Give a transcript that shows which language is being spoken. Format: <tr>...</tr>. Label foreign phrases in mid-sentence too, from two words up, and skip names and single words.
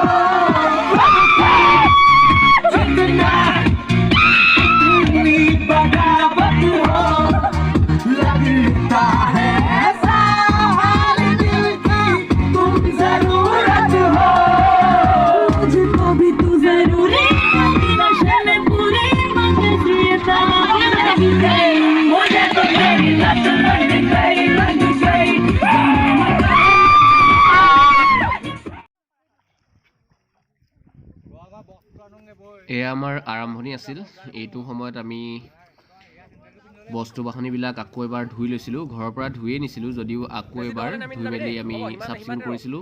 <hi>इतनी बगावत हो लगता है साल दिल की तुम जरूरत हो मुझको भी तू जरूरी नशे में पूरी मुझे तो तेरी लत लग गई</hi> <as>এয়া আমাৰ আৰম্ভণি আছিল। এইটো সময়ত আমি বস্তু বাহনিবিলাক আকৌ এবাৰ ধুই লৈছিলোঁ। ঘৰৰ পৰা ধুয়ে নিছিলোঁ যদিও আকৌ এবাৰ ধুই মেলি আমি চাফ চিকুণ কৰিছিলোঁ।</as>